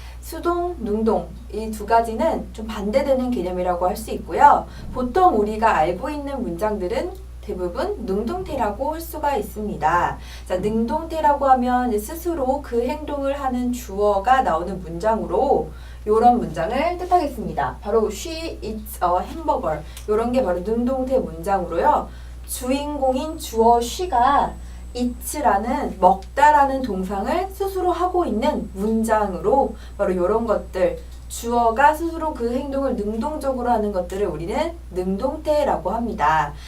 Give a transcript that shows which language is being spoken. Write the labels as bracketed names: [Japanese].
[Korean] 수동, 능동 이 두 가지는 좀 반대되는 개념이라고 할 수 있고요. 보통 우리가 알고 있는 문장들은 대부분 능동태라고 할 수가 있습니다. 자, 능동태라고 하면 스스로 그 행동을 하는 주어가 나오는 문장으로 이런 문장을 뜻하겠습니다. 바로 [English] she eats a hamburger. [Korean] 이런 게 바로 능동태 문장으로요. 주인공인 주어 she가 eat라는 먹다라는 동상을 스스로 하고 있는 문장으로 바로 이런 것들, 주어가 스스로 그 행동을 능동적으로 하는 것들을 우리는 능동태라고 합니다.